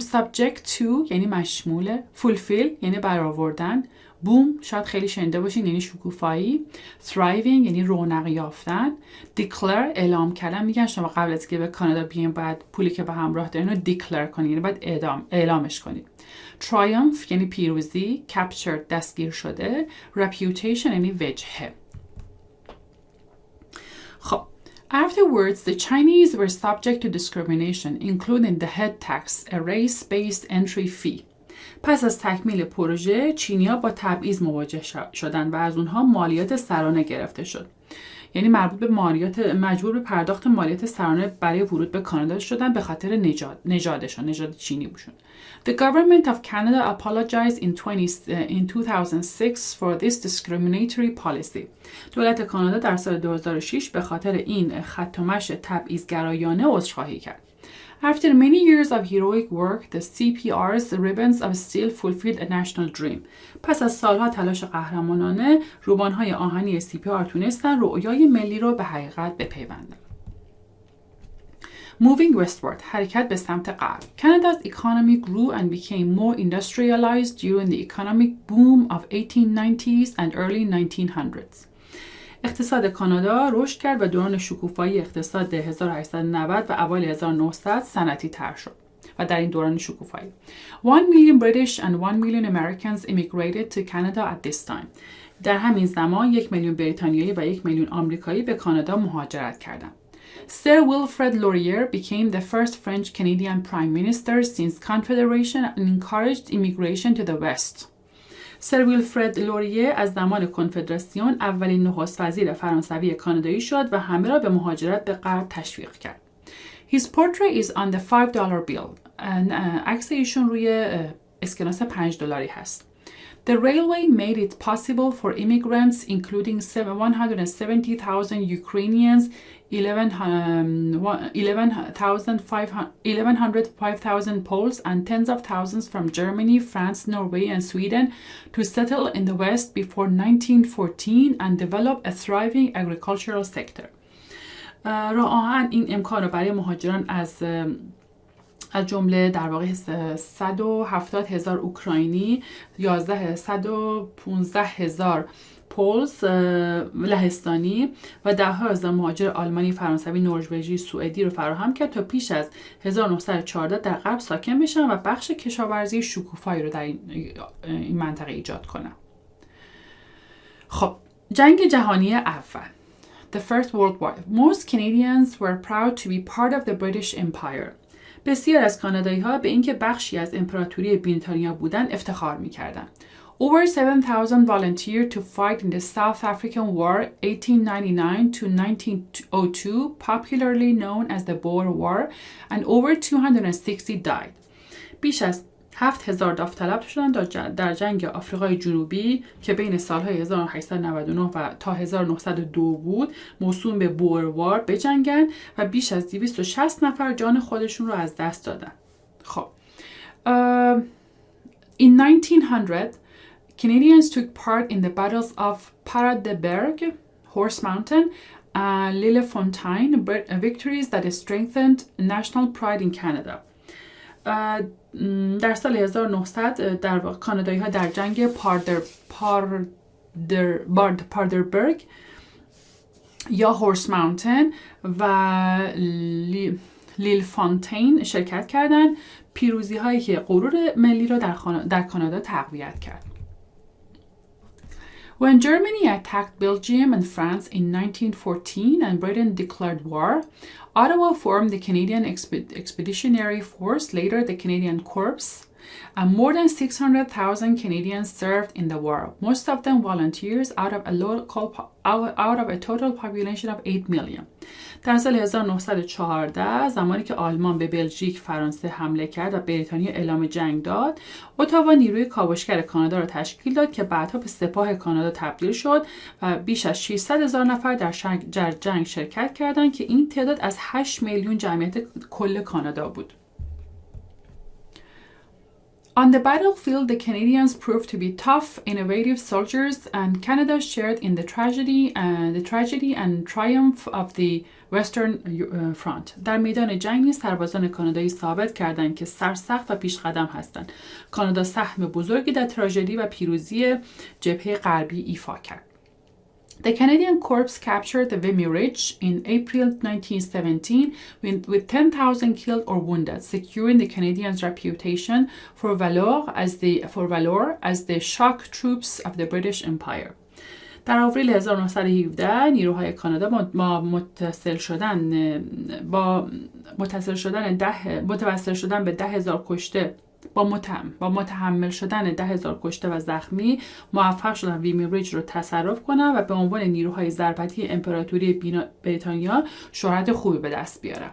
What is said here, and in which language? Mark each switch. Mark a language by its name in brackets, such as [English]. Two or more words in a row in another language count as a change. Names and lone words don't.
[English] subject to [Persian] یعنی مشموله، fulfill یعنی برآوردن، boom شاید خیلی شنیده باشین یعنی شکوفایی، thriving یعنی رونق یافتن، declare اعلام کردن. میگن شما قبل از که به کانادا بیاین باید پولی که به همراه دارین رو declare کنین، یعنی باید اعلامش کنین. triumph یعنی پیروزی، captured دستگیر شده، reputation یعنی وجهه. [English] خب afterwards, the Chinese were subject to discrimination, including the head tax, a race-based entry fee. [Persian] پس از تکمیل پروژه، چینی‌ها با تبعیض مواجه شدند و از اونها مالیات سرانه گرفته شد. یعنی مربوط به مجبور به پرداخت مالیات سرانه برای ورود به کانادا شدن به خاطر نژاد چینی بودن. [English] The government of Canada apologized in 2006 for this discriminatory policy. [Persian] دولت کانادا در سال 2006 به خاطر این خط و مشی تبعیض‌گرایانه عذرخواهی کرد. [English] After many years of heroic work, the CPR's ribbons of steel fulfilled a national dream. [Persian] پس از سالها تلاش قهرمانانه، روبان‌های آهنی CPR تونستن رؤیای ملی رو به حقیقت بپیوندن. [English] Moving westward, [Persian] حرکت به سمت غرب. [English] Canada's economy grew and became more industrialized during the economic boom of 1890s and early 1900s. [Persian] اقتصاد کانادا رشد کرد و دوران شکوفایی اقتصاد 1890 و اوایل 1900 صنعتی تر شد و در این دوران شکوفایی [English] 1 million British and 1 million Americans immigrated to Canada at this time. [Persian] در همین زمان 1 میلیون بریتانیایی و 1 میلیون آمریکایی به کانادا مهاجرت کردند. [English] Sir Wilfrid Laurier became the first French-Canadian Prime Minister since Confederation and encouraged immigration to the West. [Persian] سر ویلفرد لوریه از زمان کنفدراسیون اولین نخست وزیر فرانسوی کانادایی شد و همه را به مهاجرت به غرب تشویق کرد. [English] His portrait is on the $5 bill. [Persian] عکس ایشون روی اسکناس $5 هست. [English] The railway made it possible for immigrants, including 170,000 Ukrainians, 105,000 Poles, and tens of thousands from Germany, France, Norway, and Sweden to settle in the West before 1914 and develop a thriving agricultural sector. [Persian] راه آهن این امکان رو برای مهاجران از جمله در واقع 170,000 اوکراینی، 115,000 پولز لهستانی و 10,000 مهاجر آلمانی، فرانسوی، نروژی، سوئدی رو فراهم کرد تا پیش از 1914 در غرب ساکن بشن و بخش کشاورزی شکوفایی رو در این منطقه ایجاد کنن. خب جنگ جهانی اول [English] The First World War. Most Canadians were proud to be part of the British Empire. [Persian] بسیار از کانادایی‌ها به اینکه بخشی از امپراتوری بریتانیا بودند افتخار می‌کردند. [English] Over 7,000 volunteered to fight in the South African War 1899 to 1902, popularly known as the Boer War, and over 260 died. [Persian] بیش از 7,000 داوطلب شدند در جنگ آفریقای جنوبی که بین سالهای 1899 و تا 1902 بود، موسوم به بور وار، بجنگن و بیش از 260 نفر جان خودشون رو از دست دادن. [English] خب In 1900, Canadians took part in the battles of Paradisberg, Horse Mountain, and Lillefontaine, victories that strengthened national pride in Canada. [Persian] در سال 1900 در کانادایی ها در جنگ پاردربرگ یا هورس ماونتن و لیل فونتین شرکت کردند، پیروزی هایی که غرور ملی را در کانادا تقویت کرد. [English] When Germany attacked Belgium and France in 1914 and Britain declared war, Ottawa formed the Canadian Expeditionary Force, later the Canadian Corps, and more than 600,000 Canadians served in the war, most of them volunteers out of a total population of 8 million. [Persian] در سال 1914 زمانی که آلمان به بلژیک، فرانسه حمله کرد و بریتانیا اعلام جنگ داد، اتاوا نیروی کاوشگر کانادا را تشکیل داد که بعدها به سپاه کانادا تبدیل شد و بیش از 600,000 نفر در جنگ شرکت کردند که این تعداد از 8 میلیون جمعیت کل کانادا بود. [English] On the battlefield, the Canadians proved to be tough, innovative soldiers, and Canada shared in the tragedy and triumph of the Western Front. [Persian] در میدان جنگ سربازان کانادایی ثابت کردند که سرسخت و پیشقدم هستند. کانادا سهم بزرگی در تراژدی و پیروزی جبهه غربی ایفا کرد. [English] The Canadian Corps captured the Vimy Ridge in April 1917 with 10,000 killed or wounded, securing the Canadians' reputation for valor as the shock troops of the British Empire. [Persian] در آوریل 1917 نیروهای کانادا متوسل شدن به 10,000 کشته با متحمل شدن 10,000 کشته و زخمی موفق شدن ویمی ریج رو تصرف کنن و به عنوان نیروهای ضربتی امپراتوری بریتانیا شهرت خوبی به دست بیارن.